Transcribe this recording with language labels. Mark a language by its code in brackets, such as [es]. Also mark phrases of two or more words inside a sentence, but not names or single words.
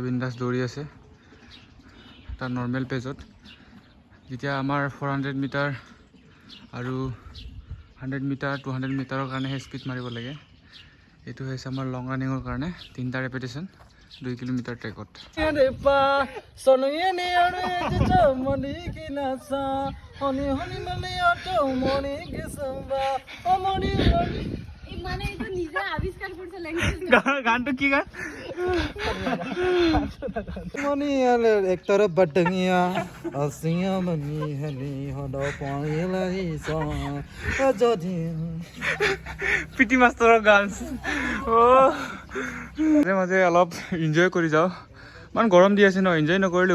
[as] বিন্দাছ দৌৰি আছে এটা [en] normal pace [as] যেতিয়া আমাৰ 400 মিটাৰ আৰু 100 মিটাৰ 200 মিটাৰৰ কাৰণেহে স্পীড মাৰিব লাগে এইটো হৈছে আমাৰ [en] long running [as] কাৰণে 3টা ৰেপিটেশ্যন 2 কিলোমিটাৰ ট্ৰেকত গানটো কি গান मनी आले एक तरफ बटंगिया हसिया मनी हनी हडो पाइला ही सा अजदी পিটি মাষ্টৰৰ গান মাজে মাজে অলপ এনজয় কৰি যাওঁ ইমান গৰম দি আছে ন এনজয় নকৰিলে